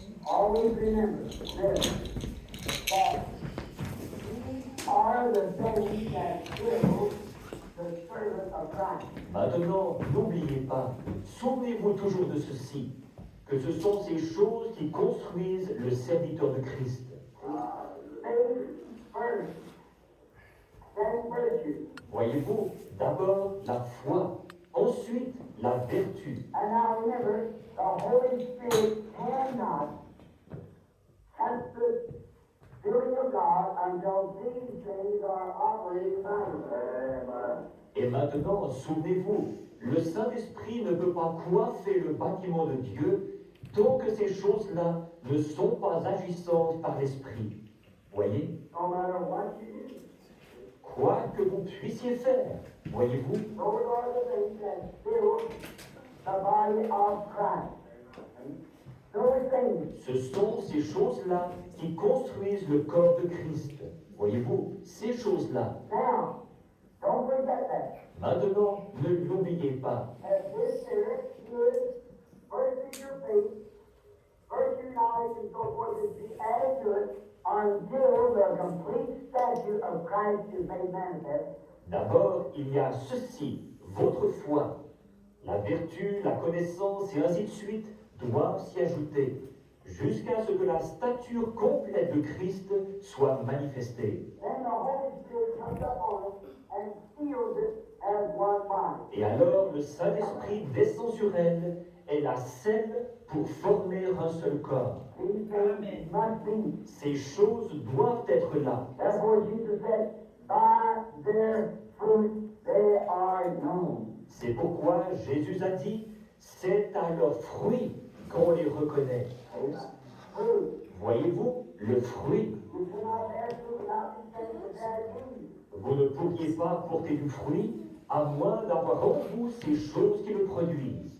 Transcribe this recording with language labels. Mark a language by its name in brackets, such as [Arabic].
[English] Always remember this, that are the things that fill the servant of Christ. [French] Maintenant, n'oubliez pas, souvenez-vous toujours de ceci, que ce sont ces choses qui construisent le serviteur de Christ. [English] Faith first, then virtue. [French] Voyez-vous, d'abord la foi, ensuite la vertu. [English] And now remember, the Holy Spirit cannot have the filling of God until these things are operating by Him. [French] Et maintenant, souvenez-vous, le Saint-Esprit ne peut pas coiffer le bâtiment de Dieu tant que ces choses-là ne sont pas agissantes par l'Esprit. Voyez? [English] No matter what you do, [French] Quoi que vous puissiez faire, voyez-vous? [English] those are the things that fill the body of Christ. Those things. [French] Ce sont ces choses-là qui construisent le corps de Christ. Voyez-vous? Ces choses-là. [English] Now, don't forget that. [French] Maintenant, ne l'oubliez pas. [English] That this Spirit is first in your faith, virtue, knowledge, and so forth is be added to it until the complete statue of Christ is made manifest. [French] D'abord, il y a ceci, votre foi. La vertu, la connaissance et ainsi de suite doivent s'y ajouter, jusqu'à ce que la stature complète de Christ soit manifestée. [English] Then the Holy Spirit comes upon us and seals it as one body. [French] Et alors le Saint-Esprit descend sur elle et la scelle pour former un seul corps. [English] These things must be. [French] Ces choses doivent être là. [English] Therefore Jesus said, by their fruit they are known. [French] C'est pourquoi Jésus a dit, c'est à leurs fruits qu'on les reconnaît. [English] Fruit. [French] Voyez-vous, le fruit. [English] You cannot bear fruit without these things that bear fruit. [French] Vous ne pourriez pas porter du fruit à moins d'avoir en vous ces choses qui le produisent.